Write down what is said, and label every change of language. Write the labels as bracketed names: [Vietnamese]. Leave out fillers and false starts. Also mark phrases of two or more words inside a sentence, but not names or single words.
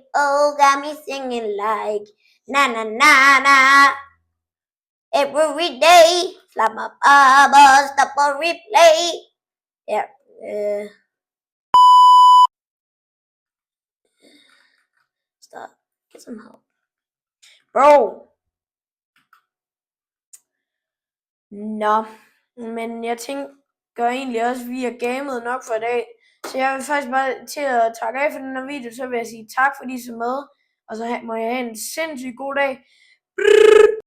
[English] Oh, got me singing like na na na na. Every day, like my baba stop on replay. Yeah. Stop. Get some help. Bro. [Danish] Nå, men jeg tænker egentlig også, at vi har gamet nok for i dag. Så jeg vil faktisk bare til at takke af for den her video, så vil jeg sige tak fordi I så med. Og så må jeg have en sindssygt god dag.